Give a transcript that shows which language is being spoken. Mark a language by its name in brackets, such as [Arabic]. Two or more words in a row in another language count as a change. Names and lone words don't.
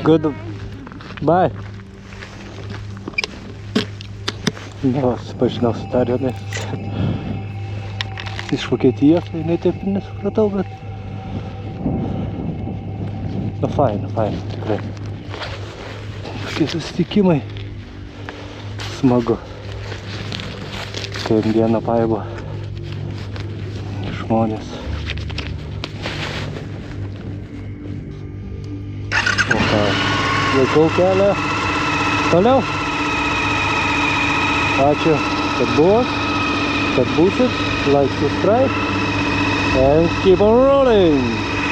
[English] Good. Bye. [Lithuanian] Na, susipažinau su dar vienais iš Vokietijos, tai ne taip ir nesupratau, bet na, faina, tikrai. Tokie susitikimai smagu. Kaip dieną paibo žmonės. O ką, laikau kelią toliau. Ačiū, kad buvot, kad būsit. [English] Like, subscribe, and keep on rolling!